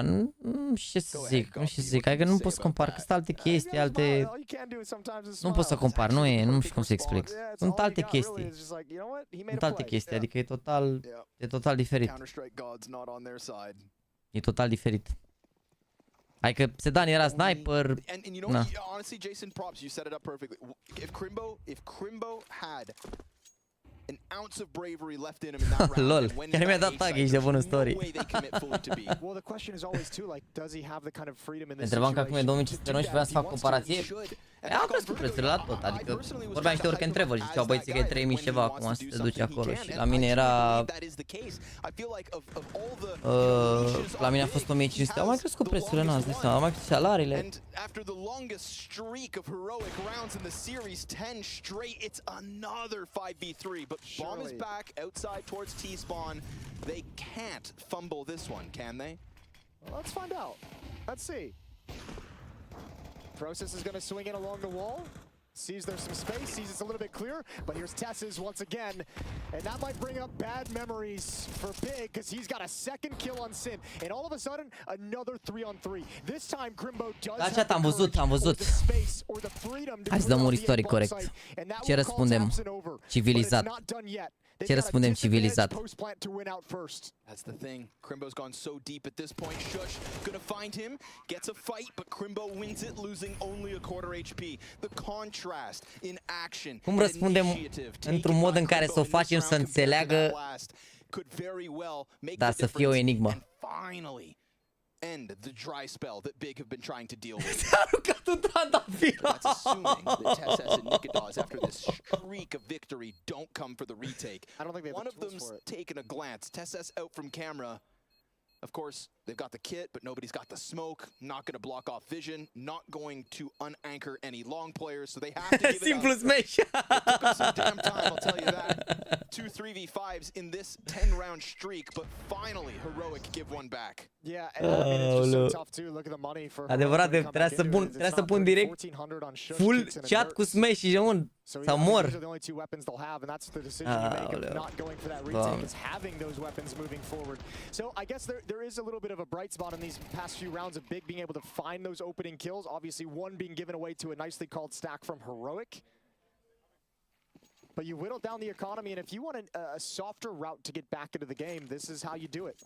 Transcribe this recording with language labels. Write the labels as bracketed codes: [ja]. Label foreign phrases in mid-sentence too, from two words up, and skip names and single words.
[ro] Nu știu ce să zic, nu știu ce să zic, adică nu pot să compar, că sunt alte chestii, alte... Nu pot să compar, nu știu cum să explic. Sunt alte chestii. Sunt alte chestii, adică e total diferit. E total diferit. Adică sedan era sniper. [en] And you know what, honestly, Jason, props, you set it up perfectly. If Crimbo had an ounce of bravery left in him in that round. [ro] Lol, chiar mi-a dat tag, ești de bună story. Întrebam că acum e 2500 și voiam să fac comparație. Au crescut prețurile la tot, adică vorbeam niște [en] work and travel [ro] și ziceau băieții că e 3000 ceva acum să te duci acolo și la mine era... La mine a fost 1500, au mai crescut prețurile, n-ați zis, au mai crescut salariile. [en] Bomb is back outside towards T-spawn. They can't fumble this one, can they? Well, let's find out. Let's see. Process is going to swing in along the wall. Sees there's some space, sees it's a little bit clear, but here's Tess's once again. And that might bring up bad memories for Big, because he's got a second kill on Sin. And all of a sudden, another 3-on-3. This time, Crimbo does have [ro] am văzut. Hai să dăm un istoric corect. Ce răspundem civilizat? Ce răspundem civilizat? [en] That's the thing. Crimbo's gone so deep at this point. Shush gonna find him, gets a fight, but Crimbo wins it, losing only a quarter HP. The contrast in action. [ro] Cum răspundem într-un mod în care să o facem să înțeleagă, dar să fie o enigmă? [en] End the dry spell that Big have been trying to deal with. That's assuming that TSS and Nikodas, after this streak of victory, don't come for the retake. I don't think they have One of them's taken a glance. TSS out from camera. Of course, They've got the kit, but nobody's got the smoke. Not going to block off vision. Not going to unanchor any long players, so they have to give it [ro] Simplu [en] up. smash. It took them some damn time, I'll tell you that. 2 3v5s in this 10-round streak, but finally Heroic give one back. Yeah, and I mean, it's just so tough too. Look at the money for [ro] Adevărat, trebuie să pun direct [en] full chat [ro] cu smash și un sau mor. [en] Those are the only two weapons they'll have, and that's the decision you make of not going for that retake, is having those weapons moving forward. So I guess there is a little bit of a bright spot in these past few rounds of Big being able to find those opening kills. Obviously, one being given away to a nicely called stack from Heroic. But you whittle down the economy, and if you want a softer route to get back into the game, this is how you do it.